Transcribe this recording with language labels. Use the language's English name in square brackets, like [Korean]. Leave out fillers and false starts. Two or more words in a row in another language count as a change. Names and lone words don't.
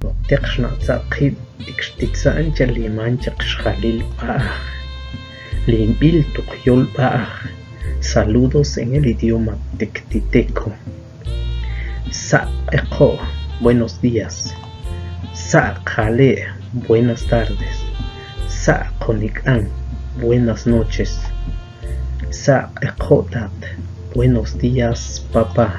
[Tektiteko] teqxnatzaqit ixtitsancha limancha qxjalil ba'aj limbil tuqyol ba'aj. [Spanish] Saludos en el idioma tectiteco. Sa'eqo, buenos días. Sa'qale, buenas tardes. Sa'qonik'an, buenas noches. Sa'eqotat, buenos días papá.